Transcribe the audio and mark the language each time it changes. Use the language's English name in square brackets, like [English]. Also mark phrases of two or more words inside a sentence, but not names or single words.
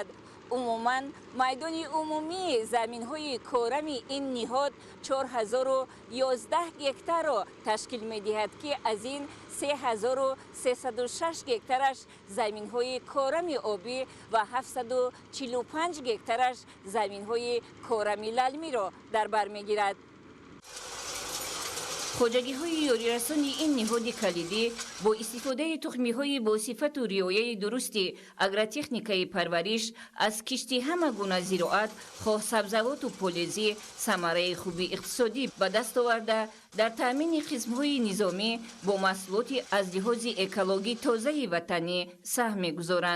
[Tajik] عموماً میدان عمومی زمین های کارم این نهاد 4011 هکتار را تشکیل می دهد که از این 3306 هکتارش زمین های کارم آبی و 745 هکتارش زمین های کارم للمی را در بر می گیرد. хоҷагиҳои ёрирасони ин ниҳоди калидӣ бо истифодаи тухмиҳои босифату риояи дурусти агротехникаи парвариш аз кишти ҳама гуна зироат хоҳ сабзавоту полезӣ самараи хуби иқтисодӣ ба даст оварда дар таъмини қисмҳои низомӣ бо маҳсулоти аз лиҳози экологӣ тозаи ватанӣ саҳм мегузоранд.